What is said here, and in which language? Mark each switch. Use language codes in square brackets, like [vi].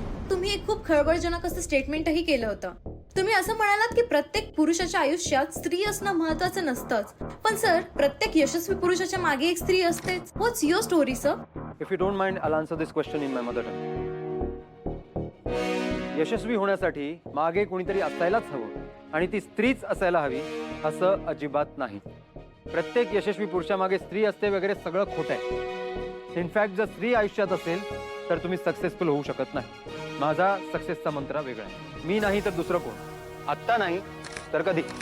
[mr] तुम्ही एक खूप खळबळजनक असं स्टेटमेंटही केलं होतं. तुम्ही असं म्हणालात की प्रत्येक पुरुषाच्या आयुष्यात स्त्री असणं महत्त्वाचं नसतंच. पण सर, प्रत्येक यशस्वी पुरुषाच्या मागे एक स्त्री असतेच. [en] What's your story sir? If you don't mind, I'll answer this question in my mother tongue. [mr] यशस्वी होण्यासाठी मागे कोणीतरी असायलाच हवं आणि ती स्त्रीच असायला हवी असं अजिबात नाही. प्रत्येक यशस्वी पुरुषामागे स्त्री असते वगैरे सगळं खोटं आहे. इनफॅक्ट जर स्त्री आयुष्यात असेल तर तुम्ही सक्सेसफुल होऊ शकत नाही. माझा सक्सेसचा मंत्र वेगळा आहे. मी नाही तर दुसरं कोण? आत्ता नाही तर कधी?